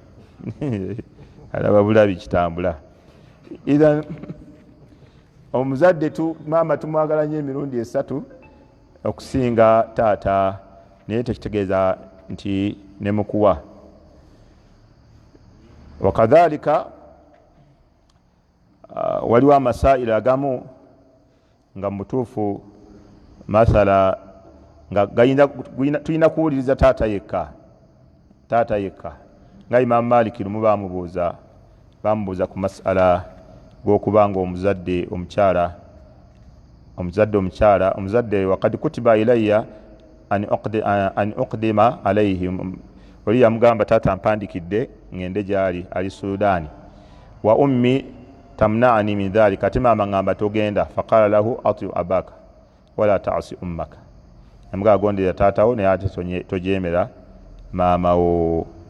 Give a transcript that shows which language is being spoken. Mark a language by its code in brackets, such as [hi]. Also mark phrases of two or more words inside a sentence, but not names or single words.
[lg] alaba bulabi kitambula either omuzadde maama tumwagala nnyo emirundi esatu okusinga taata naye tekitegeeza nti ne mukuwa wakadhalika waliwo amasaira agamu nga mutuufu mathala nga tulina kuwuliriza taata yekka nga Imaamu Maliki lumu bamubuuza ku masala g'okuba nga omuzadde wakad [ar] كتب إلي أن أقدم عليهم [lg] oli yamugamba taata mpandikidde ngende gyali ali Sudaani [ar] وأمي تمنعني من ذلك [lg] ate maama ngamba togenda [ar] فقال له أطع أباك ولا تعص أمك [lg] yamugamba gondera taatawo naye ate tojeemera maama wo